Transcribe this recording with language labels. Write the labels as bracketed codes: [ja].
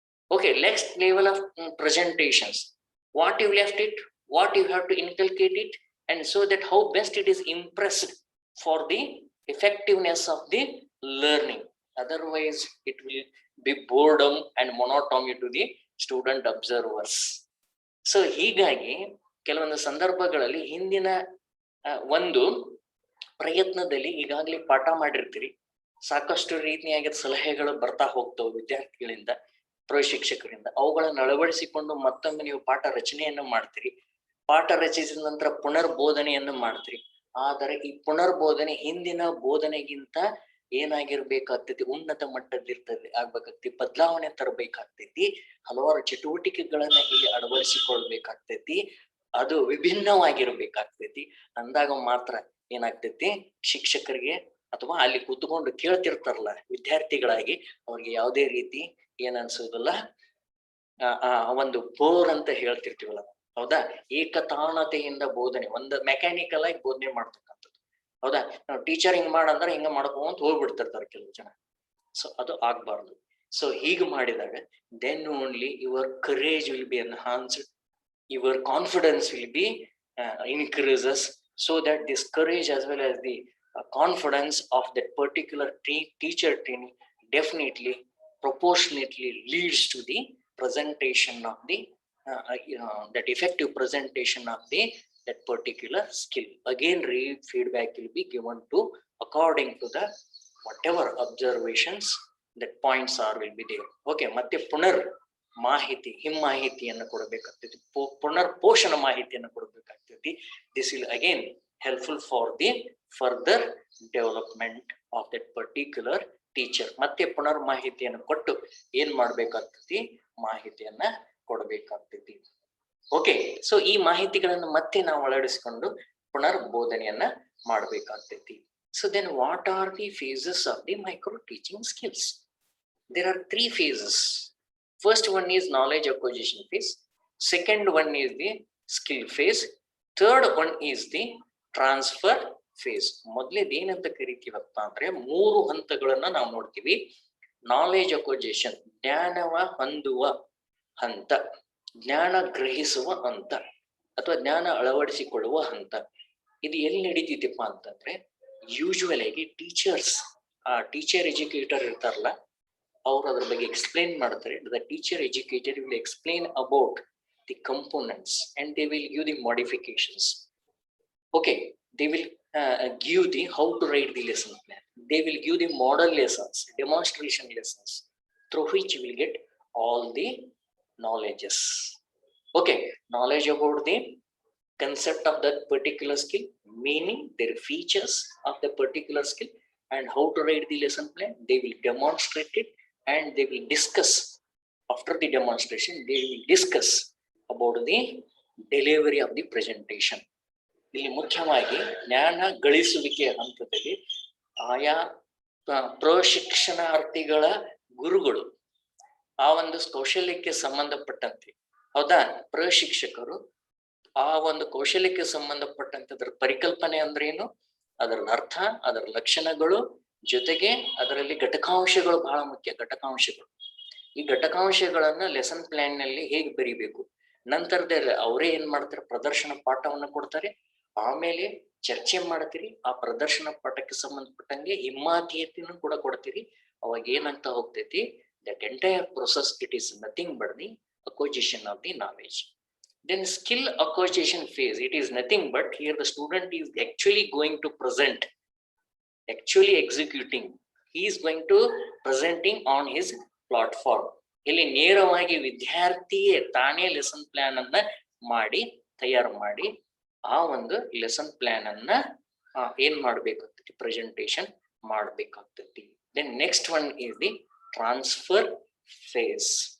[en] Okay, next level of presentations. What you left it, what you have to inculcate it, and so that how best it is impressed for the effectiveness of the learning. Otherwise, it will be boredom and monotony to the student observers. [kn] So ಹೀಗಾಗಿ ಕೆಲವೊಂದು ಸಂದರ್ಭಗಳಲ್ಲಿ ಹಿಂದಿನ ಒಂದು ಪ್ರಯತ್ನದಲ್ಲಿ ಈಗಾಗಲೇ ಪಾಠ ಮಾಡಿರ್ತೀರಿ, ಸಾಕಷ್ಟು ರೀತಿಯಾಗಿ ಸಲಹೆಗಳು ಬರ್ತಾ ಹೋಗ್ತವೆ ವಿದ್ಯಾರ್ಥಿಗಳಿಂದ, ಪ್ರಶಿಕ್ಷಕರಿಂದ. ಅವುಗಳನ್ನು ಅಳವಡಿಸಿಕೊಂಡು ಮತ್ತೊಮ್ಮೆ ನೀವು ಪಾಠ ರಚನೆಯನ್ನು ಮಾಡ್ತೀರಿ. ಪಾಠ ರಚಿಸಿದ ನಂತರ ಪುನರ್ಬೋಧನೆಯನ್ನು ಮಾಡ್ತೀರಿ. ಆದರೆ ಈ ಪುನರ್ಬೋಧನೆ ಹಿಂದಿನ ಬೋಧನೆಗಿಂತ ಏನಾಗಿರ್ಬೇಕಾಗ್ತೈತಿ, ಉನ್ನತ ಮಟ್ಟದಿರ್ತದೆ ಆಗ್ಬೇಕಾಗ್ತೈತಿ, ಬದಲಾವಣೆ ತರಬೇಕಾಗ್ತೈತಿ, ಹಲವಾರು ಚಟುವಟಿಕೆಗಳನ್ನ ಇಲ್ಲಿ ಅಳವಡಿಸಿಕೊಳ್ಬೇಕಾಗ್ತೈತಿ, ಅದು ವಿಭಿನ್ನವಾಗಿರ್ಬೇಕಾಗ್ತೈತಿ. ಅಂದಾಗ ಮಾತ್ರ ಏನಾಗ್ತೈತಿ, ಶಿಕ್ಷಕರಿಗೆ ಅಥವಾ ಅಲ್ಲಿ ಕೂತ್ಕೊಂಡು ಕೇಳ್ತಿರ್ತಾರಲ್ಲ ವಿದ್ಯಾರ್ಥಿಗಳಾಗಿ, ಅವ್ರಿಗೆ ಯಾವುದೇ ರೀತಿ ಏನ್ ಅನ್ಸೋದಿಲ್ಲ, ಒಂದು ಬೋರ್ ಅಂತ ಹೇಳ್ತಿರ್ತೀವಲ್ಲ, ಹೌದಾ, ಏಕತಾನತೆಯಿಂದ ಬೋಧನೆ, ಒಂದು ಮೆಕ್ಯಾನಿಕಲ್ ಆಗಿ ಬೋಧನೆ ಮಾಡ್ತಕ್ಕಂಥದ್ದು, ಹೌದಾ. ನಾವು ಟೀಚರ್ ಹಿಂಗ್ ಮಾಡಂದ್ರೆ ಹಿಂಗ ಮಾಡ್ಕೊಂತ ಹೋಗ್ಬಿಡ್ತಿರ್ತಾರೆ ಕೆಲವು ಜನ. ಸೊ ಅದು ಆಗ್ಬಾರ್ದು. [en] so [kn] ಹೀಗೆ ಮಾಡಿದಾಗ [en] Then only your courage will be enhanced, your confidence will be increases, so that this courage as well as the confidence of that particular teacher training definitely proportionately leads to the presentation of the that effective presentation of the that particular skill. Again, feedback will be given to according to the whatever observations that points are will be there. [kn] Okay, ಮತ್ತೆ ಪುನರ್ ಮಾಹಿತಿ, ಹಿಮ್ಮಾಹಿತಿಯನ್ನು ಕೊಡಬೇಕಾಗ್ತೈತಿ, ಪುನರ್ ಪೋಷಣ ಮಾಹಿತಿಯನ್ನು ಕೊಡಬೇಕಾಗ್ತೈತಿ. [en] This will again helpful for the further development of that particular teacher. [kn] ಮತ್ತೆ ಪುನರ್ ಮಾಹಿತಿಯನ್ನು ಕೊಟ್ಟು ಏನ್ ಮಾಡ್ಬೇಕಾಗ್ತೈತಿ, ಮಾಹಿತಿಯನ್ನ ಕೊಡಬೇಕಾಗ್ತೈತಿ. ಓಕೆ, ಸೊ ಈ ಮಾಹಿತಿಗಳನ್ನು ಮತ್ತೆ ನಾವು ಅಳವಡಿಸಿಕೊಂಡು ಪುನರ್ ಬೋಧನೆಯನ್ನ ಮಾಡ್ಬೇಕಾಗ್ತೈತಿ. [en] So then what are the phases of the micro teaching skills? There are three phases. First one is knowledge acquisition phase. Second one is the skill phase. Third one is the transfer phase. [kn] ಮೊದಲೇದು ಏನಂತ ಕರಿತೀವಪ್ಪ ಅಂದ್ರೆ ಮೂರು ಹಂತಗಳನ್ನ ನಾವು ನೋಡ್ತೀವಿ. Knowledge acquisition, ಜ್ಞಾನವ ಹೊಂದುವ ಹಂತ, ಜ್ಞಾನ ಗ್ರಹಿಸುವ ಹಂತ ಅಥವಾ ಜ್ಞಾನ ಅಳವಡಿಸಿಕೊಳ್ಳುವ ಹಂತ. ಇದು ಎಲ್ಲಿ ನಡೀತಿತ್ತಪ್ಪ ಅಂತಂದ್ರೆ ಯೂಶುವಲ್ ಆಗಿ ಟೀಚರ್ ಎಜುಕೇಟರ್ ಇರ್ತಾರಲ್ಲ, ಅವ್ರು ಅದ್ರ ಬಗ್ಗೆ ಎಕ್ಸ್ಪ್ಲೇನ್ ಮಾಡ್ತಾರೆ. [en] The teacher educator will explain about the components and they will give the modifications. Okay, they will give the how to write the lesson plan. They will give the model lessons, demonstration lessons, through which you will get all the knowledges. Okay, knowledge about the concept of that particular skill, meaning their features of the particular skill, and how to write the lesson plan. They will demonstrate it and they will discuss. After the demonstration, they will discuss about the delivery of the presentation. [kn] ಇಲ್ಲಿ ಮುಖ್ಯವಾಗಿ ಜ್ಞಾನ ಗಳಿಸುವಿಕೆ ಹಂತದಲ್ಲಿ ಆಯಾ ಪ್ರಶಿಕ್ಷಣಾರ್ಥಿಗಳ ಗುರುಗಳು ಆ ಒಂದು ಕೌಶಲ್ಯಕ್ಕೆ ಸಂಬಂಧಪಟ್ಟಂತೆ, ಹೌದಾ, ಪ್ರಶಿಕ್ಷಕರು ಆ ಒಂದು ಕೌಶಲ್ಯಕ್ಕೆ ಸಂಬಂಧಪಟ್ಟಂತದ್ರ ಪರಿಕಲ್ಪನೆ ಅಂದ್ರೆ ಏನು, ಅದರ ಅರ್ಥ, ಅದರ ಲಕ್ಷಣಗಳು, ಜೊತೆಗೆ ಅದರಲ್ಲಿ ಘಟಕಾಂಶಗಳು ಬಹಳ ಮುಖ್ಯ. ಘಟಕಾಂಶಗಳು, ಈ ಘಟಕಾಂಶಗಳನ್ನ ಲೆಸನ್ ಪ್ಲಾನ್ ನಲ್ಲಿ ಹೇಗೆ ಬರಿಬೇಕು, ನಂತರದಲ್ಲಿ ಅವರೇ ಏನ್ ಮಾಡ್ತಾರೆ, ಪ್ರದರ್ಶನ ಪಾಠವನ್ನ ಕೊಡ್ತಾರೆ. ಆಮೇಲೆ ಚರ್ಚೆ ಮಾಡ್ತೀರಿ, ಆ ಪ್ರದರ್ಶನ ಪಾಠಕ್ಕೆ ಸಂಬಂಧಪಟ್ಟಂಗೆ ಹಿಮ್ಮಾತಿಯತೆಯನ್ನು ಕೂಡ ಕೊಡ್ತೀರಿ. ಅವಾಗ ಏನಂತ ಹೋಗ್ತೈತಿ, [en] That entire process it is nothing but the acquisition of the knowledge. Then skill acquisition phase, it is nothing but here the student is actually going to present, actually executing, he is going to presenting on his platform. [kn] ಇಲ್ಲಿ ನೇರವಾಗಿ ವಿದ್ಯಾರ್ಥಿಯೇ ತಾನೇ lesson plan ಅನ್ನ ಮಾಡಿ ತಯಾರು ಮಾಡಿ ಆ ಒಂದು lesson plan ಅನ್ನ ಏನ್ ಮಾಡ್ಬೇಕಾಗ್ತೈತಿ, presentation ಮಾಡ್ಬೇಕಾಗ್ತೈತಿ. [en] Then next one is the transfer phase.